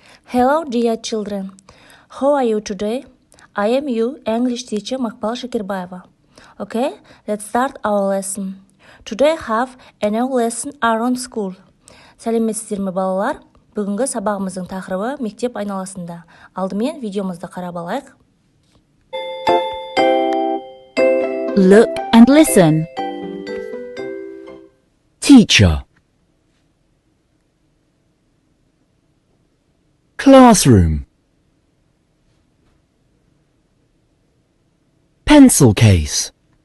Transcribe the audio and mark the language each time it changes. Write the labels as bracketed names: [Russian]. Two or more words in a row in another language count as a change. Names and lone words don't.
[English] Hello, dear children. How are you today? I am your English teacher Макпал Шекербаева. Okay, let's start our lesson. Today have a new lesson around school. [Kazakh] Сәлеметсіздер ме балалар? Бүгінгі сабағымыздың тақырыбы мектеп айналасында. Алдымен видеомызды қарап алайық. [English] Look and listen. Teacher. Classroom. Pencil case.